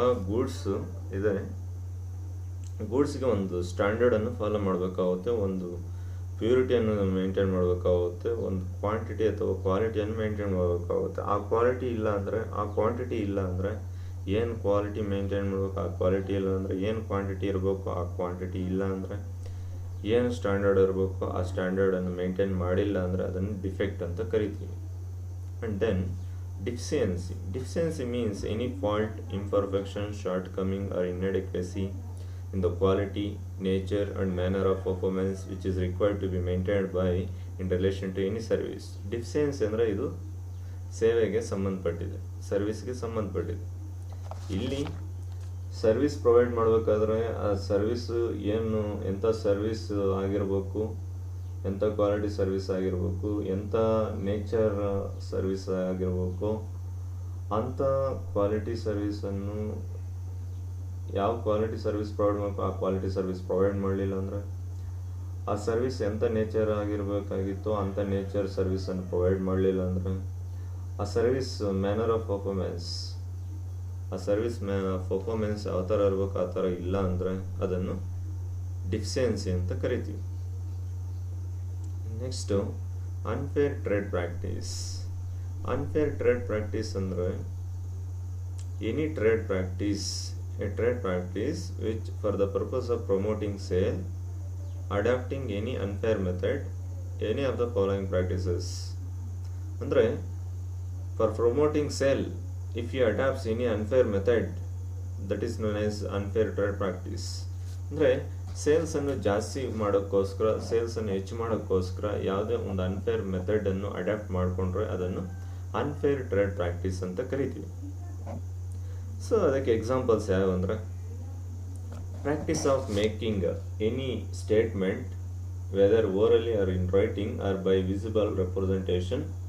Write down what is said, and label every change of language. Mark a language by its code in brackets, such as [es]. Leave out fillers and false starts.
[kn] Goods ಇದೆ, ಗೂಡ್ಸ್ಗೆ ಒಂದು ಸ್ಟ್ಯಾಂಡರ್ಡನ್ನು follow ಮಾಡಬೇಕಾಗುತ್ತೆ, ಒಂದು ಪ್ಯೂರಿಟಿಯನ್ನು ಮೇಂಟೈನ್ ಮಾಡಬೇಕಾಗುತ್ತೆ, ಒಂದು ಕ್ವಾಂಟಿಟಿ ಅಥವಾ ಕ್ವಾಲಿಟಿಯನ್ನು ಮೇಂಟೈನ್ ಮಾಡಬೇಕಾಗುತ್ತೆ. ಆ ಕ್ವಾಂಟಿಟಿ ಇಲ್ಲ ಅಂದರೆ ಏನು ಕ್ವಾಲಿಟಿ ಮೇಂಟೈನ್ ಮಾಡಬೇಕು, ಆ ಕ್ವಾಲಿಟಿ ಇಲ್ಲ ಅಂದರೆ ಏನು ಕ್ವಾಂಟಿಟಿ ಇರಬೇಕು, ಆ ಕ್ವಾಂಟಿಟಿ ಇಲ್ಲ ಅಂದರೆ ಏನು ಸ್ಟ್ಯಾಂಡರ್ಡ್ ಇರಬೇಕು, ಆ ಸ್ಟ್ಯಾಂಡರ್ಡನ್ನು ಮೇಂಟೈನ್ ಮಾಡಿಲ್ಲ ಅಂದರೆ ಅದನ್ನು ಡಿಫೆಕ್ಟ್ ಅಂತ ಕರಿತೀವಿ. [en] And then deficiency means any fault, imperfection, shortcoming or inadequacy in the quality, nature and manner of performance which is required to be maintained by in relation to any service. [kn] Deficiency ಅಂದರೆ ಇದು ಸೇವೆಗೆ ಸಂಬಂಧಪಟ್ಟಿದೆ, ಸರ್ವಿಸ್ಗೆ ಸಂಬಂಧಪಟ್ಟಿದೆ. ಇಲ್ಲಿ service provide ಮಾಡಬೇಕಾದ್ರೆ ಆ service ಏನು, ಎಂಥ ಸರ್ವಿಸ್ ಆಗಿರಬೇಕು, ಎಂಥ ಕ್ವಾಲಿಟಿ ಸರ್ವಿಸ್ ಆಗಿರಬೇಕು, ಎಂಥ ನೇಚರ್ ಸರ್ವಿಸ್ ಆಗಿರಬೇಕು, ಅಂಥ ಕ್ವಾಲಿಟಿ ಸರ್ವಿಸನ್ನು ಯಾವ ಕ್ವಾಲಿಟಿ ಸರ್ವಿಸ್ ಪ್ರೊವೈಡ್ ಮಾಡಬೇಕು ಆ ಕ್ವಾಲಿಟಿ ಸರ್ವಿಸ್ ಪ್ರೊವೈಡ್ ಮಾಡಲಿಲ್ಲ ಅಂದರೆ, ಆ ಸರ್ವಿಸ್ ಎಂಥ ನೇಚರ್ ಆಗಿರಬೇಕಾಗಿತ್ತು ಅಂಥ ನೇಚರ್ ಸರ್ವಿಸನ್ನು ಪ್ರೊವೈಡ್ ಮಾಡಲಿಲ್ಲ ಅಂದರೆ, ಆ ಸರ್ವಿಸ್ ಮ್ಯಾನರ್ ಆಫ್ ಪರ್ಫಾರ್ಮೆನ್ಸ್, ಆ ಸರ್ವಿಸ್ ಪರ್ಫಾರ್ಮೆನ್ಸ್ ಯಾವ ಥರ ಇರಬೇಕು ಆ ಥರ ಇಲ್ಲ ಅಂದರೆ ಅದನ್ನು ಡಿಫಿಷಿಯನ್ಸಿ ಅಂತ ಕರಿತೀವಿ. Next unfair trade practice. [en] Unfair trade practice ಅಂದರೆ any trade practice, a trade practice which for the purpose of promoting sale, adopting any unfair method, any of the following practices. ಅಂದರೆ for promoting sale, if he adopts any unfair method, that is known as unfair trade practice. [kn] ಅಂದರೆ ಸೇಲ್ಸನ್ನು ಜಾಸ್ತಿ ಮಾಡೋಕ್ಕೋಸ್ಕರ, ಸೇಲ್ಸನ್ನು ಹೆಚ್ಚು ಮಾಡೋಕ್ಕೋಸ್ಕರ ಯಾವುದೇ ಒಂದು unfair ಮೆಥಡನ್ನು adapt ಮಾಡಿಕೊಂಡ್ರೆ ಅದನ್ನು ಅನ್ಫೇರ್ ಟ್ರೇಡ್ ಪ್ರಾಕ್ಟೀಸ್ ಅಂತ ಕರಿತೀವಿ. ಸೊ ಅದಕ್ಕೆ ಎಕ್ಸಾಂಪಲ್ಸ್ ಯಾವ ಅಂದರೆ, [en] Practice of making any statement whether orally or in writing or by visible representation.